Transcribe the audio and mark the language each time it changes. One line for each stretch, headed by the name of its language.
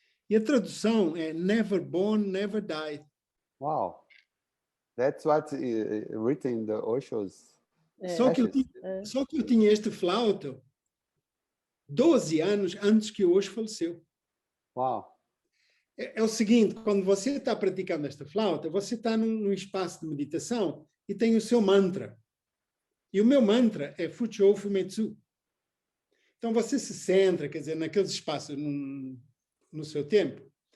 Portuguese: E a tradução é
English: Never Born, Never Died. Wow! That's what's written in the Osho's.
Portuguese: Só que eu tinha este flauto 12 anos antes que o Osho faleceu. Uau! É o seguinte, quando você está praticando esta flauta, você está num espaço de meditação e tem o seu mantra. E o meu mantra é Fuchō Fumetsu. Então você se centra, quer dizer, naqueles espaços no seu tempo.